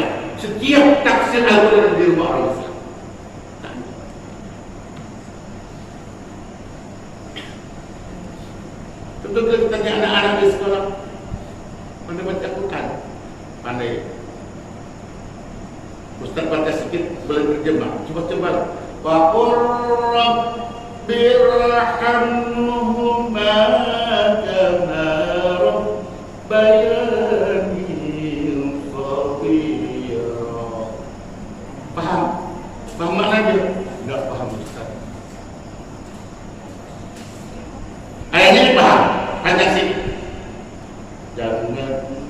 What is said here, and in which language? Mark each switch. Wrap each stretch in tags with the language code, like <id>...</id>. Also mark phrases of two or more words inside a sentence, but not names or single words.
<id>Setiap tafsir Al-Quran di rumah orang Islam. Tentu kita tanya anak-anak di sekolah, pandai baca Quran, pandai. Ustaz baca sedikit, boleh terjemah. Coba.</id> <ar>وقل رب ارحمهما كما ربياني صغيرا.</ar> <id>Paham maknanya? Enggak paham Ustaz. Ayatnya paham, panjang sih. Jangan</id>